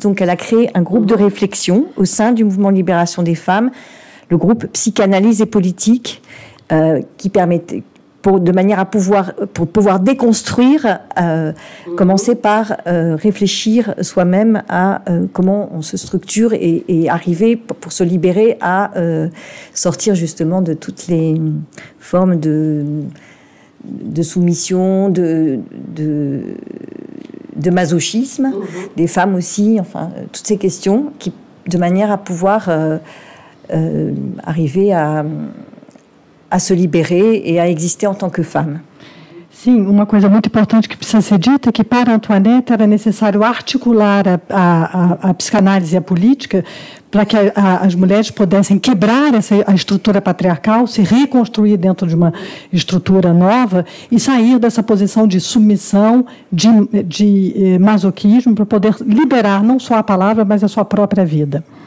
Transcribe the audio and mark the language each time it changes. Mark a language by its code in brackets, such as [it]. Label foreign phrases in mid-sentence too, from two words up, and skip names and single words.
[fr] Donc elle a créé un groupe de réflexion au sein du mouvement de libération des femmes, le groupe Psychanalyse et Politique, qui permettait, de manière à pouvoir déconstruire, commencer par réfléchir soi-même à comment on se structure et arriver pour se libérer à sortir justement de toutes les formes de soumission, de masochisme, des femmes aussi, enfin toutes ces questions, de manière à pouvoir arriver a se libérer e a exister en tant que femme. [pt] Sim, uma coisa muito importante que precisa ser dita é que para Antoinette era necessário articular a psicanálise e a política para que as mulheres pudessem quebrar a estrutura patriarcal, se reconstruir dentro de uma estrutura nova e sair dessa posição de submissão, de masoquismo, para poder liberar não só a palavra, mas a sua própria vida.